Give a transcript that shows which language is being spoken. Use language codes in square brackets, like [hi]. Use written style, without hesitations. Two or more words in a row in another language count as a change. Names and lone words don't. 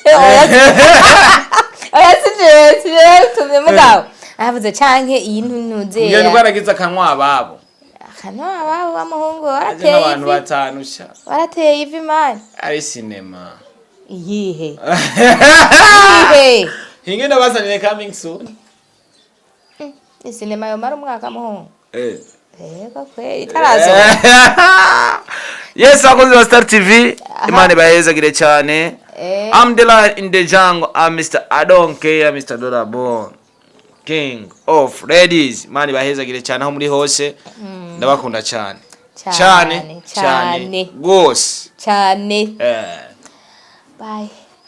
[rn] Oya sije tumye mugabo. Avuze canke iyi ntunuze. Ngene baragize akanwa ababo. Akanwa ababo bamuhungu warateye ivi. Abantu batanu sha. Warateye ivi man. Ari cinema. Iyihe. Hingenda bazanire [en] coming soon. [rn] Cinema yo mara umwaka muhungu. Ego kweli tarazo. Yes, abakunzi ba Star TV, Imana bahezagire cyane. [en] I'm the lion in the jungle. I'm Mr. Adonke, Mr. Dorabon, King of Ladies. [rn] Imana bahezagire cyane aho muri hose. Ndabakunda cyane. Cyane. Gose. Cyane. Bye.